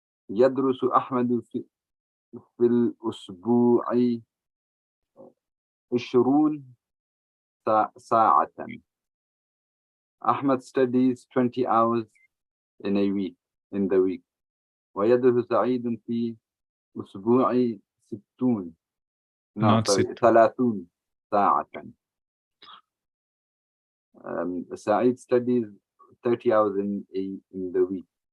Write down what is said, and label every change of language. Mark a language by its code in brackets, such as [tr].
[ar] يدرس أحمد في الأسبوع 20 ساعة. [en] Ahmad studies 20 hours in the week. [ar] ويدرس سعيد في أسبوع 30 ساعة. [en] Sa'id studies 30 hours in the week.